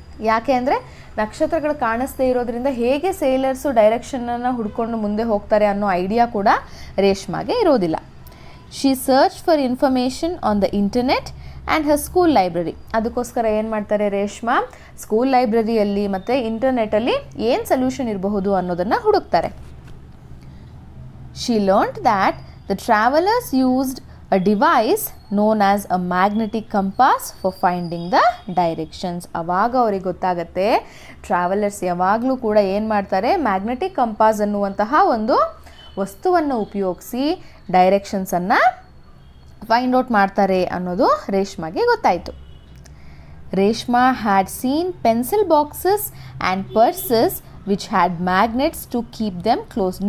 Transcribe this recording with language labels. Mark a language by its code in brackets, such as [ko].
[kn] ಯಾಕೆ ಅಂದರೆ ನಕ್ಷತ್ರಗಳು ಕಾಣಿಸ್ದೇ ಇರೋದ್ರಿಂದ ಹೇಗೆ ಸೇಲರ್ಸು ಡೈರೆಕ್ಷನನ್ನು ಹುಡ್ಕೊಂಡು ಮುಂದೆ ಹೋಗ್ತಾರೆ ಅನ್ನೋ ಐಡಿಯಾ ಕೂಡ ರೇಷ್ಮಾಗೆ ಇರೋದಿಲ್ಲ. [en] She search for information on the internet and her school library. [kn] ಅದಕ್ಕೋಸ್ಕರ ಏನು ಮಾಡ್ತಾರೆ ರೇಷ್ಮಾ, ಸ್ಕೂಲ್ ಲೈಬ್ರರಿಯಲ್ಲಿ ಮತ್ತು ಇಂಟರ್ನೆಟ್ಟಲ್ಲಿ ಏನು ಸೊಲ್ಯೂಷನ್ ಇರಬಹುದು ಅನ್ನೋದನ್ನು ಹುಡುಕ್ತಾರೆ. [en] She learned that the travellers used a device known as a magnetic compass for finding the directions. [kn] ಆವಾಗ ಅವ್ರಿಗೆ ಗೊತ್ತಾಗುತ್ತೆ, ಟ್ರಾವೆಲರ್ಸ್ ಯಾವಾಗಲೂ ಕೂಡ ಏನು ಮಾಡ್ತಾರೆ, ಮ್ಯಾಗ್ನೆಟಿಕ್ ಕಂಪಾಸ್ ಅನ್ನುವಂತಹ ಒಂದು ವಸ್ತುವನ್ನು ಉಪಯೋಗಿಸಿ ಡೈರೆಕ್ಷನ್ಸನ್ನು ಫೈಂಡ್ ಔಟ್ ಮಾಡ್ತಾರೆ ಅನ್ನೋದು ರೇಷ್ಮಾಗೆ ಗೊತ್ತಾಯಿತು. [en] Reshma had seen pencil boxes and purses which had magnets to keep them close.